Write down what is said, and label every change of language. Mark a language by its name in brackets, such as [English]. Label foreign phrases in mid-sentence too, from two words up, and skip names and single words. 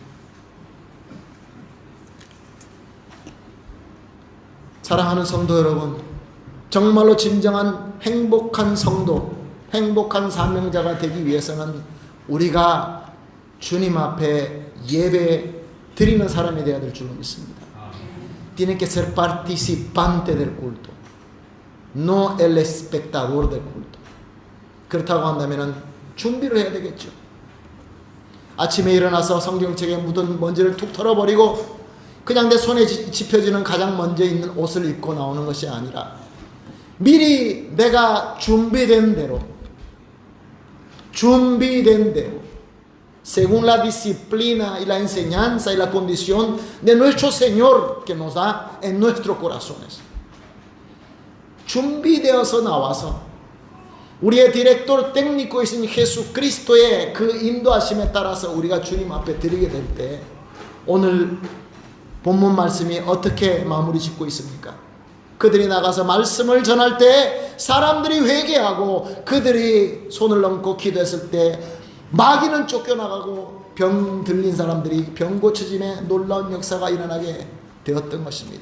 [Korean] 사랑하는 성도 여러분, 정말로 진정한 행복한 성도, 행복한 사명자가 되기 위해서는 우리가 주님 앞에 예배 드리는 사람이 되어야 될 줄로 믿습니다. [Spanish] Tiene que ser participante del culto, no el espectador del culto. [Korean] 그렇다고 한다면 준비를 해야 되겠죠. 아침에 일어나서 성경책에 묻은 먼지를 툭 털어버리고 그냥 내 손에 집혀지는 가장 먼저 있는 옷을 입고 나오는 것이 아니라 미리 내가 준비된 대로 [Spanish] según la disciplina y la enseñanza y la condición de nuestro Señor que nos da en nuestros corazones, [Korean] 준비되어서 나와서 우리의 [Spanish] director técnico [Korean] 이신 예수그리스도의 그 인도하심에 따라서 우리가 주님 앞에 드리게 될 때 오늘 본문 말씀이 어떻게 마무리 짓고 있습니까? 그들이 나가서 말씀을 전할 때 사람들이 회개하고 그들이 손을 얹고 기도했을 때 마귀는 쫓겨나가고 병 들린 사람들이 병 고쳐짐의 놀라운 역사가 일어나게 되었던 것입니다.